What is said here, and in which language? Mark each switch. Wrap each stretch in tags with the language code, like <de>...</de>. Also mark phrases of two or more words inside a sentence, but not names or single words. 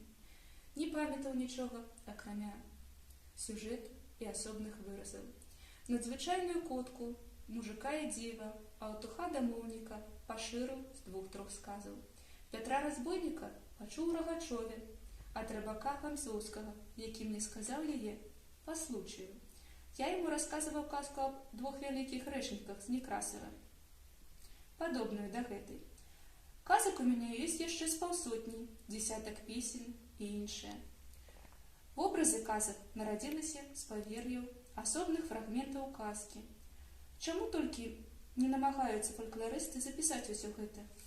<be>Не памятаў нічога, акрамя сюжэту і асобных выразаў. Надзвычайную котку, мужика і дзіва, аўтуха дамоўніка пашырыў з 2-3 сказаў. Пятра разбойніка пачуў у Рагачове, ад рыбака Камсоўскага, які мне сказаў яе па случаю.</be> <ru>Я ему рассказывал казку об 2 великих</ru> <be>рэчніках з Некрасова, падобную да гэтай.</be> <ru>Казак у меня есть</ru> <be>яшчэ з паўсотні, дзесятак песен і іншае. Вобразы казак нарадзіліся з павер'яў асобных фрагментаў казкі. Чаму толькі не намагаюцца фалькларысты запісаць усё гэта?</be>